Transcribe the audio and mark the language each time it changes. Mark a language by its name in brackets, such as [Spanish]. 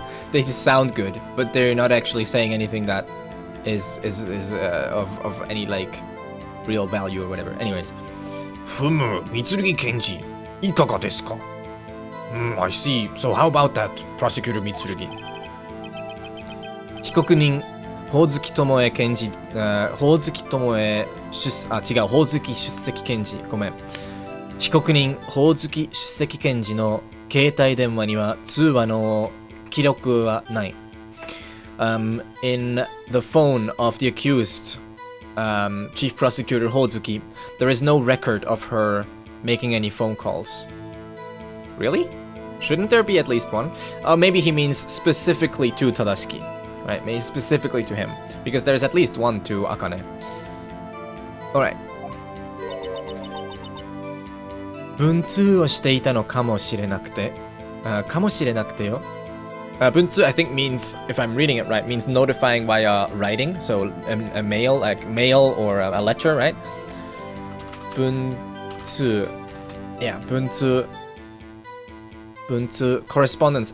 [English] They just sound good, but they're not actually saying anything that is of any like real value or whatever. Anyways. [Japanese] Mitsurugi Kenji, ikaga desu ka? [English] I see. So how about that, Prosecutor Mitsurugi? [Japanese] 被告人、ほおずきともえ検事、ほおずきともえ違う、ほおずき出席検事、ごめん。被告人、ほおずき出席検事の携帯電話には通話の記録はない。 [English] In the phone of the accused, Chief Prosecutor Hozuki, there is no record of her making any phone calls. Really? Shouldn't there be at least one? Maybe he means specifically to Tadashiki. Right, maybe specifically to him. Because there's at least one to Akane. Alright. [Japanese] 文通をしていたのかもしれなくて。かもしれなくてよ。 [English] Bunzu, I think means, if I'm reading it right, means notifying via writing. So a mail, like mail or a letter, right? Bunzu. Yeah, Bunzu. Bunzu. Correspondence.